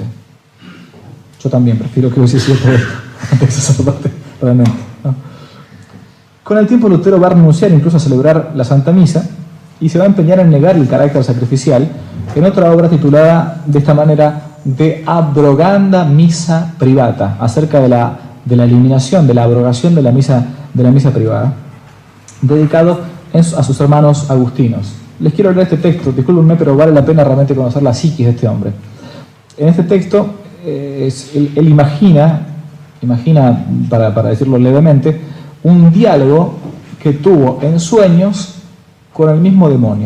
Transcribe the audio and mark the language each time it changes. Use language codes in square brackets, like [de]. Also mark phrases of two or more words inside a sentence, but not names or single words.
[es] Yo también prefiero que hubiese sido esto antes que sacerdote, realmente, ¿no? Con el tiempo Lutero va a renunciar incluso a celebrar la Santa Misa y se va a empeñar en negar el carácter sacrificial en otra obra titulada de esta manera [la] De abroganda missa privata, [es] acerca de la eliminación, de la abrogación de la misa privada, dedicado a sus hermanos agustinos. Les quiero leer este texto, discúlpenme, pero vale la pena realmente conocer la psiquis de este hombre. En este texto, él imagina, para decirlo levemente, un diálogo que tuvo en sueños con el mismo demonio.